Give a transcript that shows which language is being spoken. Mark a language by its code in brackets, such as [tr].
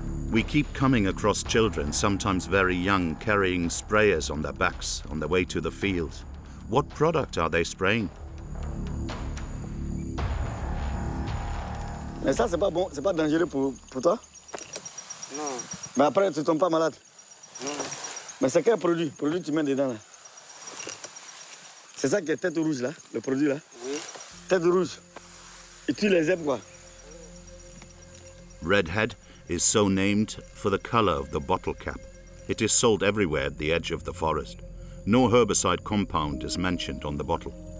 [en] We keep coming across children, sometimes very young, carrying sprayers on their backs on their way to the fields. What product are they spraying? [fr] Mais ça, c'est pas bon, c'est pas dangereux pour toi? Non. Mais après, tu tombes pas malade? Non. Mais c'est quel produit? Produit que tu mets dedans là? C'est ça qui est tête rouge là, le produit là? Oui. Tête rouge. Et tu les aimes quoi? [en] Redhead is so named for the color of the bottle cap. It is sold everywhere at the edge of the forest. No herbicide compound is mentioned on the bottle.